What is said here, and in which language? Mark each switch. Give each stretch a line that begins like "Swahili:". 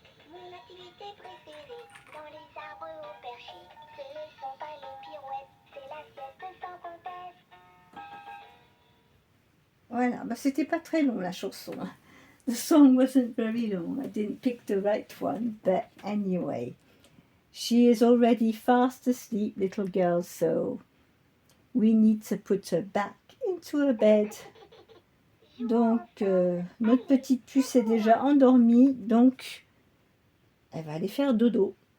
French: Mon activité préférée dans les arbres au perché, ce ne sont pas les pirouettes, c'est la sieste sans comtesse. Voilà, bah c'était pas très long la chanson.
English: The song wasn't very long. I didn't pick the right one, but anyway. She is already fast asleep, little girl, so we need to put her back into her bed.
French: Donc, notre petite puce est déjà endormie, donc elle va aller faire dodo.